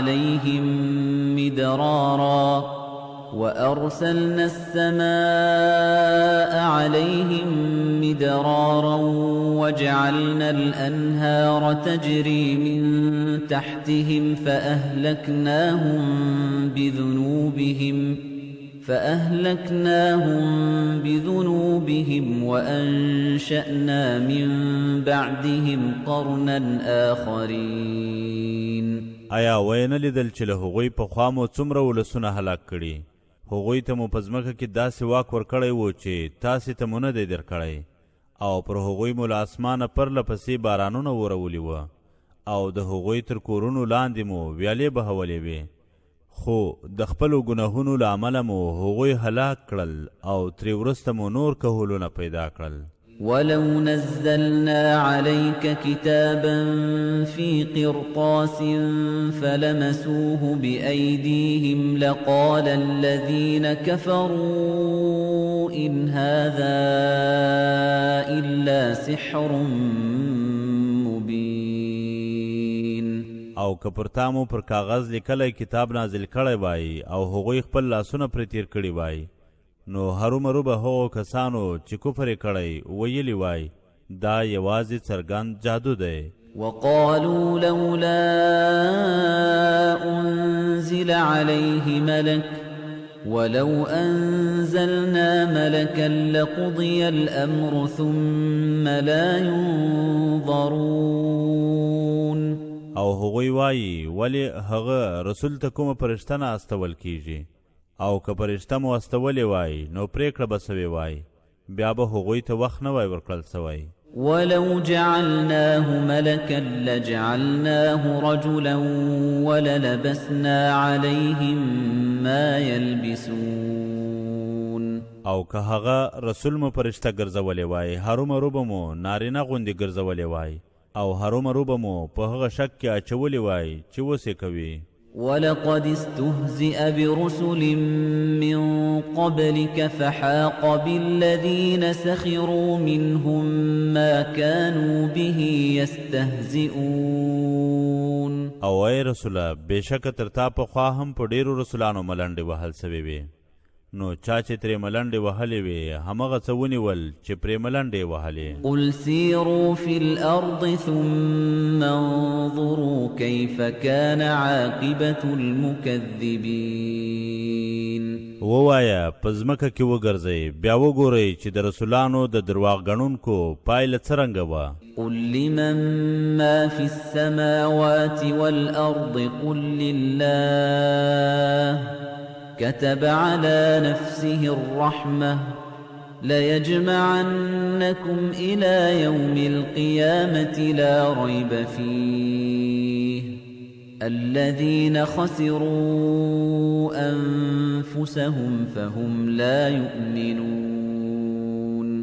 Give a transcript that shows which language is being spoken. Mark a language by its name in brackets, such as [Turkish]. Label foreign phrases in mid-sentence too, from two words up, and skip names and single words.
[Arabic] عليهم مدرارا وجعلنا الأنهار تجري من تحتهم فأهلكناهم بذنوبهم وأنشأنا من بعدهم قرنا آخرين. [Pashto] آیا وینه لیدل چې له هغوی پخوا مو څومره ولسونه هلاک کړي؟ هغوی ته مو په ځمکه کې داسې واک ورکړی و چې تاسې ته مو نه دی درکړی، او پر هغوی مو له اسمانه پرله پسې بارانونه ورولي وه، او د هغوی تر کورونو لاندې مو ویالې بهولې وې، خو د خپلو ګناهونو له امله مو هغوی هلاک کړل او ترې وروسته مو نور کهولونه پیدا کړل. [Arabic] ولو نزلنا عليك كتابا في قرطاس فلمسوه بأيديهم لقال الذين كفروا إن هذا إلا سحر مبين. [Pashto] او که پر تا مو پر کاغذ لیکلی کتاب نازل کړی وای او هغوی خپل لاسونه پرې تیر کړي وای، نو هرومرو به هغو کسانو چې کفر یې کړی ویلي وای دا یوازې څرګند جادو دی. [Arabic] وقالوا لولا أنزل عليه ملك ولو أنزلنا ملكا لقضي الأمر ثم لا ينظرون. [Pashto] او هغوی وایي ولې هغه رسول ته کومه فرشته نه استول کیږي، او که فرشته مو استولې وای نو پرېکړه به سوې وای، بیا به هغوی ته وخت نه وای ورکړل سوی. [Arabic] ولو جعلناه ملكا لجعلناه رجلا وللبسنا عليهم ما يلبسون. [Pashto] او که هغه رسول مو فرشته ګرځولې وای هرومرو به مو نارینه غوندې ګرځولې وای، او هرومرو به مو په هغه شک کې اچولې وای چې اوس یې کوي. [Arabic] ولقد استهزئ برسل من قبلك فحاق بالذين سخروا منهم ما كانوا به يستهزئون. [Pashto] او ای رسوله بېشکه تر تا پخوا هم په ډېرو رسولانو ملنډې وهل سوې وې، نو چا چې ترې ملنډې وهلې وې همغه څه ونیول چې پرې ملنډې وهلې. [Arabic] قل سیروا فی الارض ثم انظروا کیف کان عاقبة المکذبین. [Pashto] ووایه په ځمکه کې وګرځئ بیا وګورئ چې د رسولانو د درواغ ګڼونکو پایله څرنګه وه. [Arabic] قل لمن ما في السماوات والأرض قل لله كتب على نفسه الرحمة ليجمعنكم إلى يوم القيامة لا ريب فيه الذين خسروا أنفسهم فهم لا يؤمنون.